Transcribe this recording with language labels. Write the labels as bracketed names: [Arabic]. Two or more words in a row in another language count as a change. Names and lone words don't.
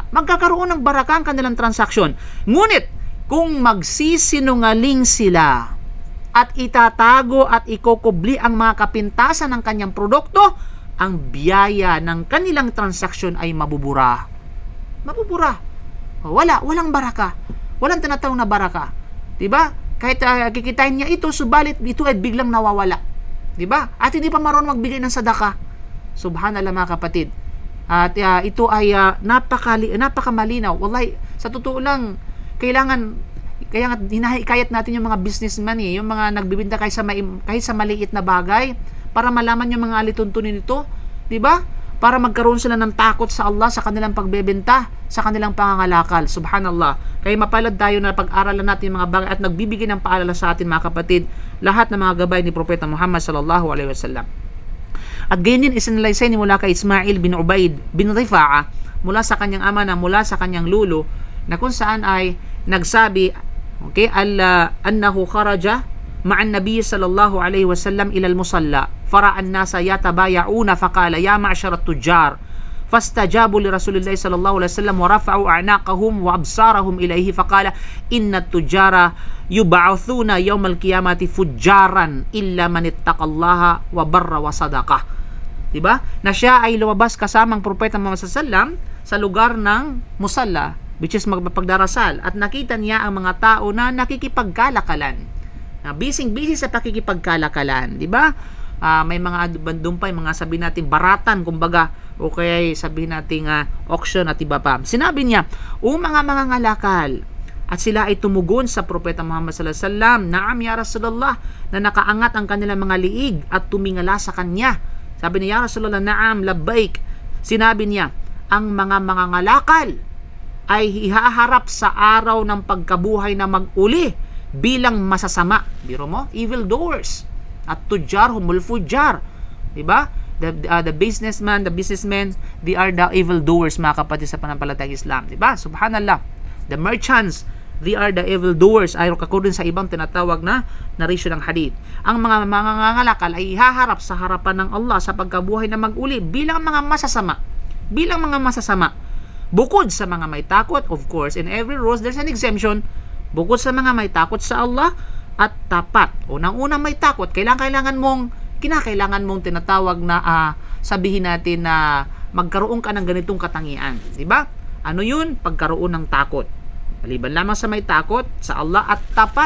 [Filipino] Magkakaroon ng baraka ang kanilang transaksyon. Ngunit, kung magsisinungaling sila at itatago at ikukubli ang mga kapintasan ng kanyang produkto, ang biyaya ng kanilang transaksyon ay mabubura. Mabubura. Walang baraka. Walang tinatawag na baraka. Diba? Kahit kikitain niya ito, subalit ito ay biglang nawawala. Diba? At hindi pa marunong magbigay ng sadaka. Subhanallah mga kapatid. At ito ay napakamalinaw. Wallahi, sa totoo lang, kaya nga hinahikayat natin yung mga businessman yung mga nagbibinta kahit sa maliit na bagay para malaman yung mga alituntunin nito. Diba? Para magkaroon sila ng takot sa Allah sa kanilang pagbebenta, sa kanilang pangangalakal. Subhanallah. Kaya mapalad tayo na pag-aralan natin yung mga bagay at nagbibigay ng paalala sa atin mga kapatid, lahat ng mga gabay ni Propeta Muhammad [Arabic] صلى الله عليه وسلم. [Filipino] At ganyan din isinalaysay ni mula kay Ismail bin Ubaid bin Rifa'a mula sa kanyang ama na mula sa kanyang lulo na kung saan ay nagsabi, [Arabic] okay, أنه خرج مع النبي صلى الله عليه وسلم إلى المصلى فرأى الناس يتبايعون فقال يا معشر التجار فاستجابوا لرسول الله صلى الله عليه وسلم ورفعوا أعناقهم وأبصارهم إليه فقال إن التجار يبعثون يوم القيامة فجارا إلا من اتقى الله وبر وصدق. [Filipino] Diba? Na siya ay lumabas kasamang Propeta Muhammad [Arabic] صلى الله عليه وسلم [Filipino] sa lugar ng musalla, which is magpapagdarasal, at nakita niya ang mga tao na nakikipagkalakalan. Busy sa pakikipagkalakalan, di ba? May mga bandumpay, mga sabihin natin baratan, kumbaga, o kaya sabihin natin auction at iba pa. Sinabi niya, o mga ngalakal, at sila ay tumugon sa Propeta Muhammad [Arabic] صلى الله عليه وسلم, "نعم يا رسول الله," [Filipino] na nakaangat ang kanilang mga liig at tumingala sa kanya. Sabi niya, [Arabic] "يا رسول الله نعم لبيك." [Filipino] Sinabi niya, ang mga ngalakal ay ihaharap sa araw ng pagkabuhay na mag-uli bilang masasama. Biro mo, [English] evil doers. [Arabic] التجار هم الفجار. Diba? [English] The businessmen, they are the evil doers, [Filipino] mga kapatid sa panampalatayang Islam. Diba? Subhanallah. [English] The merchants, they are the evil doers. [Filipino] Ayon kakurin sa ibang tinatawag na narration ng hadith. Ang mga ngalakal ay ihaharap sa harapan ng Allah sa pagkabuhay na mag-uli bilang mga masasama. Bilang mga masasama. Bukod sa mga may takot, [English] of course, in every rules there's an exemption. [Filipino] Bukod sa mga may takot sa Allah at tapat. Unang-unang may takot, kinakailangan mong tinatawag na sabihin natin na magkaroon ka ng ganitong katangian. Diba? Ano yun? Pagkaroon ng takot. Maliban lamang sa may takot sa Allah at tapat.